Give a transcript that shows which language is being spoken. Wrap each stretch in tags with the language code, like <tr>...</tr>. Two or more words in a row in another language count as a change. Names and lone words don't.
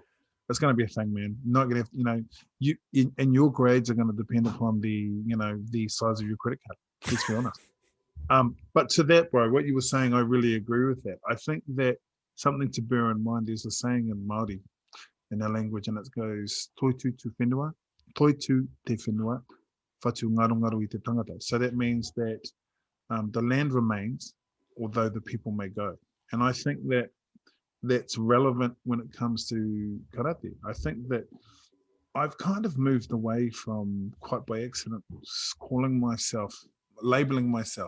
<en>It's going to be a thing, man. Not going to, and your grades are going to depend upon the size of your credit card. Let's be honest. But to that, bro, what you were saying, I really agree with that. I think that something to bear in mind is a saying in Māori, in our language, and it goes,</en> <mi>toi tu whenua, toi tu te whenua, whatu ngarongaru I te tangata.</mi> <en>So that means that the land remains, although the people may go. And I think that that's relevant when it comes to karate. I think that I've kind of moved away from, quite by accident, labeling myself.</en>